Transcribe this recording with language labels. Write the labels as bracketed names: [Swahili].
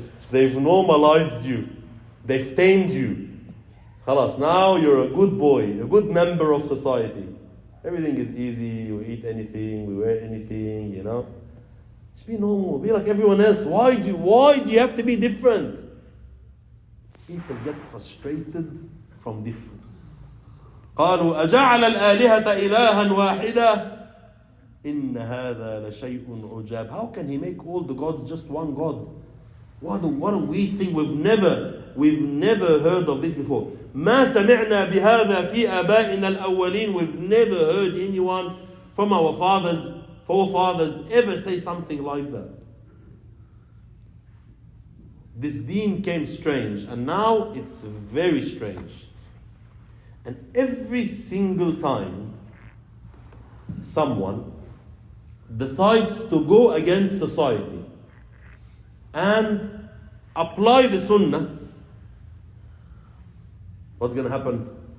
[English] They've normalized you. They've tamed you. Khalas, now you're a good boy, a good member of society. Everything is easy, we eat anything, we wear anything, Just be normal, be like everyone else. Why do you have to be different? People get frustrated from difference. [Arabic] قالوا أجعل الآلهة إلها واحدة إن هذا لشيء عجاب. [English] How can he make all the gods just one God? What a weird thing. We've never heard of this before. [Arabic] ما سمعنا بهذا في آبائنا الأولين. [English] We've never heard anyone from our forefathers ever say something like that. This deen came strange, and now it's very strange. And every single time someone decides to go against society and apply the sunnah, what's going to happen?